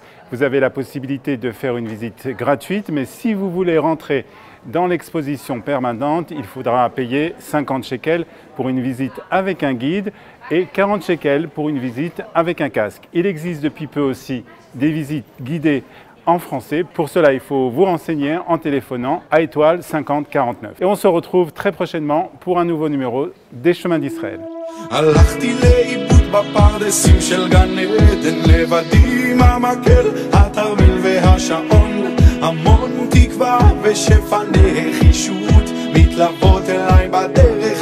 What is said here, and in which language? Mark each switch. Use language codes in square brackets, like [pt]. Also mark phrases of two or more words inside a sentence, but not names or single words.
[fr] Vous avez la possibilité de faire une visite gratuite, mais si vous voulez rentrer dans l'exposition permanente, il faudra payer 50 shekels pour une visite avec un guide et 40 shekels pour une visite avec un casque. Il existe depuis peu aussi des visites guidées en français. Pour cela, il faut vous renseigner en téléphonant à étoile 50 49. Et on se retrouve très prochainement pour un nouveau numéro des Chemins d'Israël. [he] הלכתי לאיבוד בפרדסים של גן עדן, לבדי עם המקל, התרמיל והשעון, המון תקווה ושפע נחישות מתלוות אליי בדרך